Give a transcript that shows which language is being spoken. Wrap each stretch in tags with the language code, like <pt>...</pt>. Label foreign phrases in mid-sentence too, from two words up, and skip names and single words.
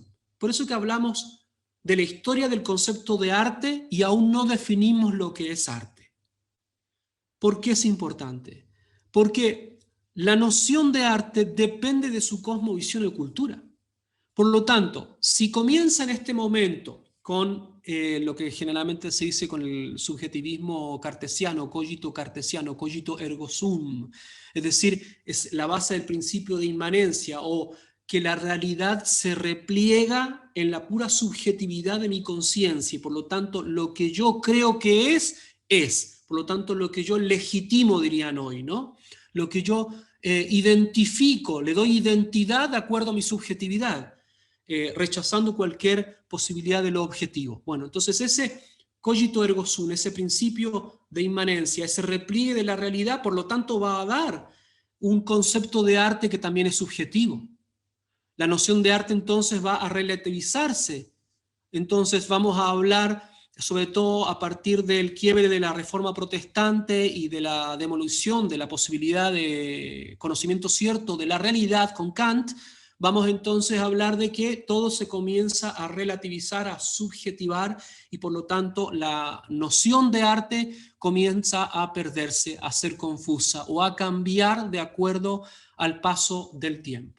<es>Por eso que hablamos de la historia del concepto de arte y aún no definimos lo que es arte. ¿Por qué es importante? Porque la noción de arte depende de su cosmovisión y cultura. Por lo tanto, si comienza en este momento con lo que generalmente se dice con el subjetivismo cartesiano,</es> <la>cogito ergo sum,</la> <es>es decir, es la base del principio de inmanencia, o que la realidad se repliega en la pura subjetividad de mi conciencia, y por lo tanto lo que yo creo que es, por lo tanto lo que yo legitimo, dirían hoy, ¿no? Lo que yo identifico, le doy identidad de acuerdo a mi subjetividad, rechazando cualquier posibilidad de lo objetivo. Bueno, entonces ese</es> <la>cogito ergo sum,</la> <es>ese principio de inmanencia, ese repliegue de la realidad, por lo tanto va a dar un concepto de arte que también es subjetivo. La noción de arte entonces va a relativizarse. Entonces vamos a hablar, sobre todo a partir del quiebre de la Reforma Protestante y de la demolición de la posibilidad de conocimiento cierto de la realidad con Kant, vamos entonces a hablar de que todo se comienza a relativizar, a subjetivar, y por lo tanto la noción de arte comienza a perderse, a ser confusa o a cambiar de acuerdo al paso del tiempo.</es>